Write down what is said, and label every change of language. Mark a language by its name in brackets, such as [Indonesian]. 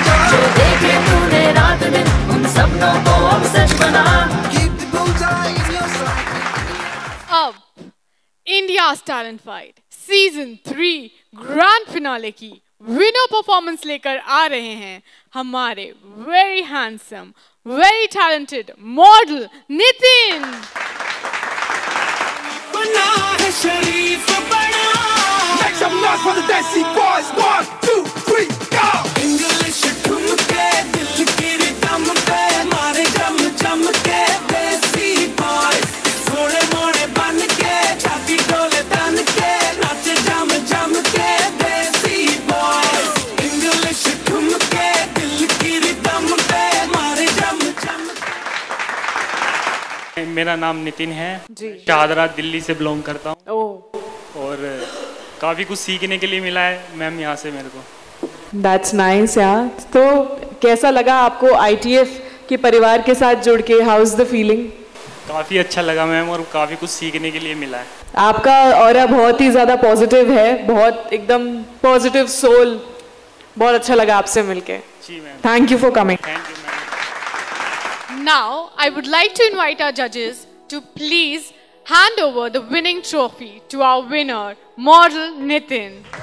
[Hindi] जो देखे तूने रात दिन, उन सपनों को अब सच बना। [English] Keep the bullseye in your sight. [Hindi] अब India's talent fight season 3 grand finale की विनर परफॉर्मेंस लेकर आ रहे हैं हमारे [English] very handsome, very talented [Hindi] model Nitin. बना है शरीफ बना। [English] Make some noise for the Desi boys. 1, 2, 3, go. [Hindi] English ठुमके दिल की रिदम पे मारे जम जम के Desi boys. थोड़े मोड़े बन के छाती डोले तन के नाचे जम जम के Desi boys. English ठुमके दिल की रिदम पे मारे जम जम। मेरा नाम नितिन है, शाहदरा दिल्ली से बिलोंग करता हूँ। और काफ़ी कुछ सीखने के लिए मिला है मैम यहाँ से मेरे को। [English] That's nice यार। [Hindi] तो कैसा लगा आपको ITF के परिवार के साथ जुड़ के? [English] How's the feeling? [Hindi] काफ़ी अच्छा लगा मैम और काफ़ी कुछ सीखने के लिए मिला है। आपका ऑरा बहुत ही ज़्यादा पॉजिटिव है, बहुत एकदम पॉजिटिव सोल। बहुत अच्छा लगा आपसे मिलके। जी ma'am. [English] Thank you for coming. [Hindi] Thank you ma'am. [English] Now, I would like to invite our judges to please hand over the winning trophy to our winner, model Nitin.